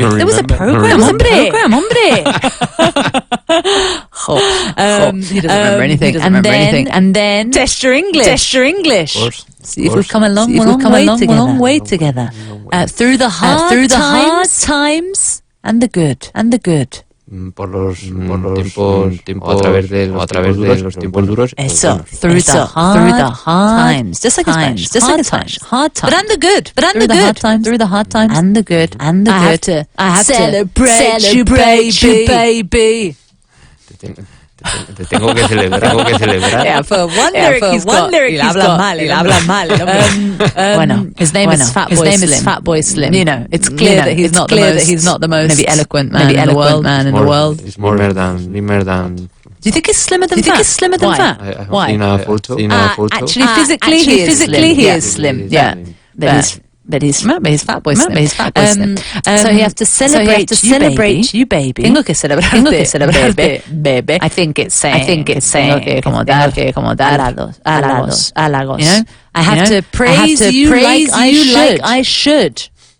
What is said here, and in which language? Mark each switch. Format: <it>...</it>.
<en>There was a program, hombre. He doesn't remember anything. And then Testure English. Of course. See if we've come a long way together. Through the hard times and the good.</en> <es>Por los tiempos, a través de los tiempos duros.</es> <en>Eso, through the hard times. Just like Spanish. Hard times. But and the good. Through the hard times. And the good. I have to celebrate you, baby.</en> <es>Te tengo que celebrar.</es> <en>Yeah, for one lyric he's got.</en> <es>Habla mal.</es> <en>Bueno, his name is Fat Boy Slim. You know, it's clear that he's not the most maybe eloquent man in the world. He's more slimmer than. Do you think he's slimmer than Fat? Why? Actually, physically he is slim. Yeah, but he's Fat Boy Slim. So you have to celebrate you, baby.</en> <es>Tengo que celebrarte, bebé.</es> <en>I think it's saying okay,</en> <es>como dar halagos.</es> <en>You know, I have to praise you like I should.</en>